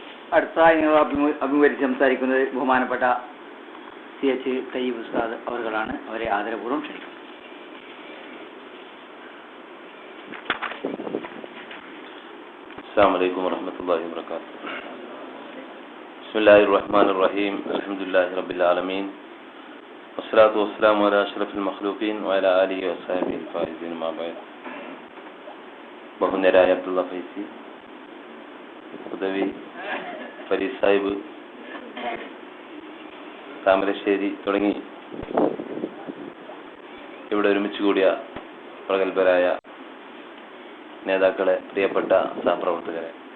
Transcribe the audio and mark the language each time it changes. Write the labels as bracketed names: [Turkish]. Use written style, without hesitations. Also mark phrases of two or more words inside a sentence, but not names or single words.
[Malayalam] അടുത്തതായി നിങ്ങൾ അഭിമുഖീകരിച്ച് സംസാരിക്കുന്നത് ബഹുമാനപ്പെട്ട CH തയ്യിബ് ഉസ്താദ് അവர்களാണ്. അവരെ ആദരപൂർവ്വം ക്ഷണിക്കുന്നു. [Arabic] السلام عليكم ورحمة الله وبركاته. بسم الله الرحمن الرحيم. الحمد لله رب العالمين والصلاة والسلام على أشرف المخلوقين وعلى آله وصحبه الفائزين ما بعد. [Malayalam] ബഹുനരായ അബ്ദുള്ള ഫൈസി, ഉദവി ഫരീദ് സാഹിബ്, താമരശ്ശേരി തുടങ്ങി ഇവിടെ ഒരുമിച്ച് കൂടിയ പ്രഗത്ഭരായ നേതാക്കളെ, പ്രിയപ്പെട്ട സഹപ്രവർത്തകരെ,